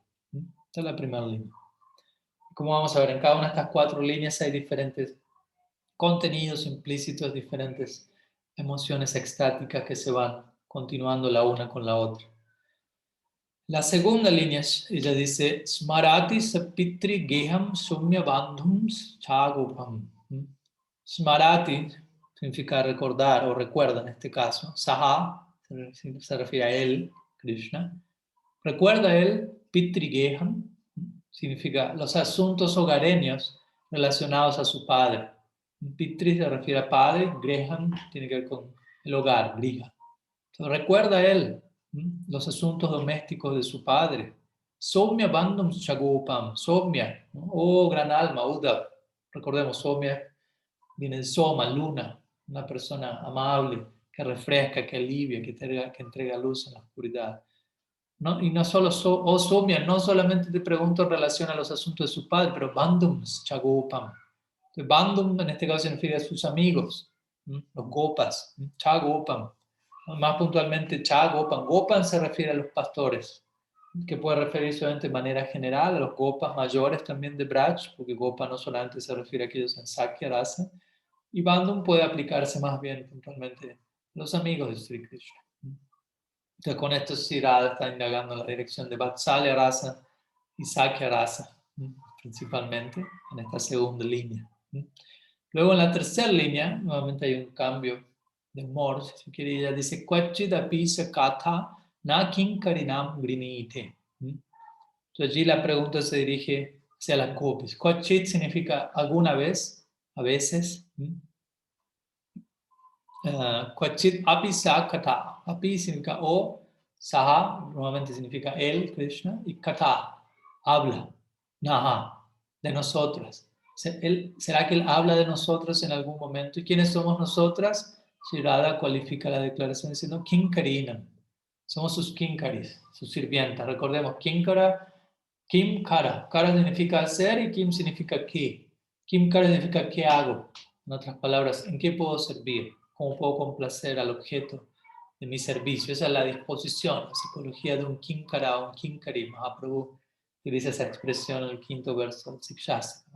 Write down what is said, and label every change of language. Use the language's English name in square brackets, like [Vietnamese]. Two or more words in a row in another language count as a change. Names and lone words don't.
[Spanish] Esta es la primera línea. Como vamos a ver, en cada una de estas 4 líneas hay diferentes contenidos implícitos, diferentes emociones extáticas que se van continuando la una con la otra. La segunda línea, ella dice, [Sanskrit] Smarati sapitri geham sumya bandhum chagopam. [Spanish] Smarati significa recordar o recuerda en este caso. Saha se refiere a él, Krishna. Recuerda él, [Sanskrit] pitri geham, [Spanish] significa los asuntos hogareños relacionados a su padre. Pitri se refiere a padre, greham tiene que ver con el hogar, griha. Entonces, recuerda él los asuntos domésticos de su padre. [Sanskrit] Somya bandham chagopam. [Spanish] Somya, ¿no? Oh gran alma, Uddhava. Recordemos, Somya viene de Soma, luna, una persona amable, que refresca, que alivia, que entrega luz en la oscuridad. ¿No? Y no solo, oh Somya, no solamente te pregunto en relación a los asuntos de su padre, pero [Sanskrit] bandham chagopam. [Spanish] Bandham en este caso significa a sus amigos, los gopas, chagopam. Más puntualmente, Gopan. Gopan se refiere a los pastores, que puede referirse de manera general a los gopas mayores también de Braj, porque Gopa no solamente se refiere a aquellos en [Sanskrit] Sakya Rasa, [Spanish] y Bandham puede aplicarse más bien puntualmente a los amigos de Sri Krishna. Entonces con esto Sri Radha está indagando en la dirección de [Sanskrit] Vatsalya Rasa [Spanish] y [Sanskrit] Sakya Rasa, [Spanish] principalmente en esta segunda línea. Luego en la tercera línea, nuevamente hay un cambio de humor, si quiere, ella dice, [Sanskrit] Kvachid sa katha na kinkarinam grinite. [Spanish] Entonces allí la pregunta se dirige hacia las gopis. Kvachid significa alguna vez, a veces. [Sanskrit] Kvachid api sa katha. [Spanish] Api significa o, saha, nuevamente significa él, Krishna, y katha, habla, naha, de nosotras. ¿Será que él habla de nosotros en algún momento? ¿Y quiénes somos nosotras? Sri Radha cualifica la declaración diciendo Kinkarinam. Somos sus kinkaris, sus sirvientas. Recordemos, [Sanskrit] kinkara, kim kara. [Spanish] Kara significa hacer y kim significa qué. [Sanskrit] Kim kara [Spanish] significa qué hago. En otras palabras, ¿en qué puedo servir? ¿Cómo puedo complacer al objeto de mi servicio? Esa es la disposición, la psicología de un kinkara o un kinkari. Mahaprabhu utiliza esa expresión en el quinto verso del Sikshastra.